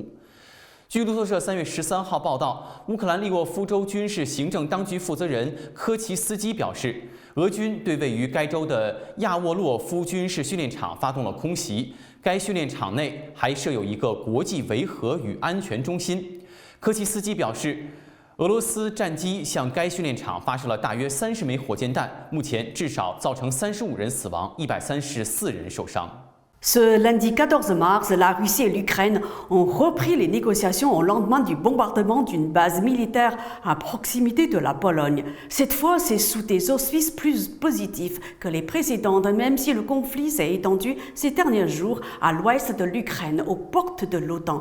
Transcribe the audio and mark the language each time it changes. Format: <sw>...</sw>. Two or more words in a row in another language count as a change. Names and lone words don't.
<zh>据路透社3月13号报道，乌克兰利沃夫州军事行政当局负责人科奇斯基表示，俄军对位于该州的亚沃洛夫军事训练场发动了空袭，该训练场内还设有一个国际维和与安全中心。科奇斯基表示，俄罗斯战机向该训练场发射了大约30枚火箭弹，目前至少造成35人死亡，134人受伤。</zh> <fr>Ce lundi 14 mars, la Russie et l'Ukraine ont repris les négociations au lendemain du bombardement d'une base militaire à proximité de la Pologne. Cette fois, c'est sous des auspices plus positifs que les précédentes, même si le conflit s'est étendu ces derniers jours à l'ouest de l'Ukraine, aux portes de l'OTAN.</fr>